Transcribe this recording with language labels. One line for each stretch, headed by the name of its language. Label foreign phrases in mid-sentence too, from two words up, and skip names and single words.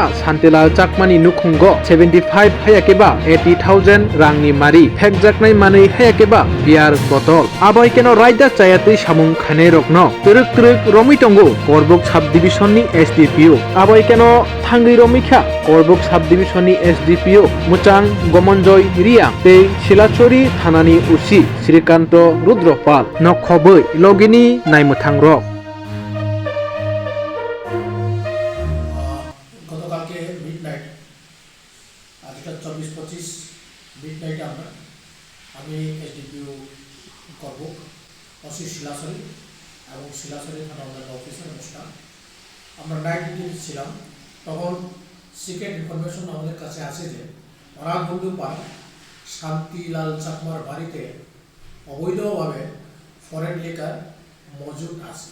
Kok Borok: सान्तिलाल चाकमानि नुखुंग 75 हायाकेबा 80,000 रांनि मारि फेकजाकनाय मानै हायाकेबा
English: beer bottle
Kok Borok: आबाय केन रायदा चायातै सामुं खानाय रकनो तुरुक तुरुक रमिटंगो करबुक साब डिविजननि एसडिपिओ आबाय केन थांगै रमिखा करबुक साब डिविजननि एसडिपिओ मुचां गमनजय रिया तै सिलाचरी थानानि उसि श्रीकान्त रुद्रपाल नखबै লগিনি नायमोथां रक
Bangla: গতকালকে মিডনাইট আজকে 24-25 মিডনাইটে আমি এসডিপিও করব অসি শিলাচরি এবং শিলাচরি থানা অফিসার অনুষ্ঠান আমরা
English: night duty
Bangla: ছিলাম তখন
English: secret information
Bangla: আমাদের কাছে আছে যে রাগবন্ধু পাড়া শান্তিলাল চাকমার বাড়িতে অবৈধভাবে
English: foreign liquor
Bangla: মজুদ আছে।